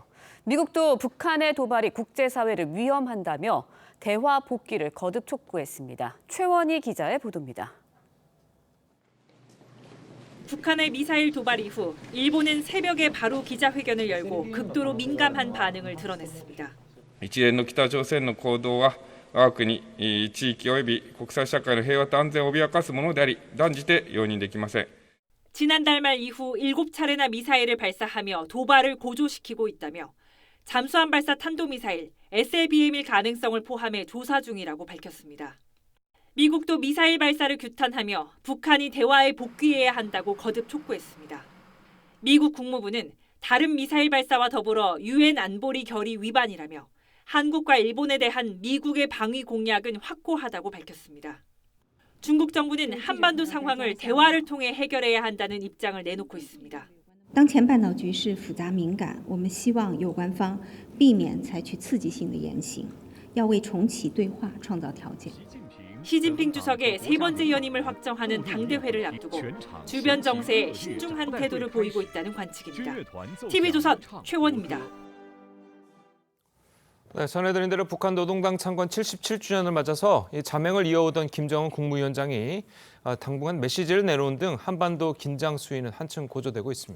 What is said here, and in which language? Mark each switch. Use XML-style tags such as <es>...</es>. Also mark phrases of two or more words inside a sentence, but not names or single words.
<ko>미국도 북한의 도발이 국제사회를 위험한다며 대화 복귀를 거듭 촉구했습니다. 최원희 기자의 보도입니다. 북한의 미사일 도발 이후 일본은 새벽에 바로 기자회견을 열고 극도로 민감한 반응을 드러냈습니다.</ko> <ja>一連の北朝鮮の行動は我が国地域及び国際社会の平和と安全を脅かすものであり断じて容認できません.</ja> <ko>지난달 말 이후 7차례나 미사일을 발사하며 도발을 고조시키고 있다며 잠수함 발사 탄도미사일 SLBM일 가능성을 포함해 조사 중이라고 밝혔습니다. 미국도 미사일 발사를 규탄하며 북한이 대화에 복귀해야 한다고 거듭 촉구했습니다. 미국 국무부는 다른 미사일 발사와 더불어 유엔 안보리 결의 위반이라며 한국과 일본에 대한 미국의 방위 공약은 확고하다고 밝혔습니다. 중국 정부는 한반도 상황을 대화를 통해 해결해야 한다는 입장을 내놓고 있습니다.</ko> <zh>当前半岛局势复杂敏感，我们希望有关方避免采取刺激性的言行，要为重启对话创造条件。</zh> <ko>시진핑 주석의 세 번째 연임을 확정하는 당대회를 앞두고 주변 정세에 신중한 태도를 보이고 있다는 관측입니다. TV조선 최원입니다. 네, 전해드린 대로 북한 노동당 창건 77주년을 맞아서 이 자맹을 이어오던 김정은 국무위원장이 당분간 메시지를 내놓은 등 한반도 긴장 수위는 한층 고조되고 있습니다.</ko>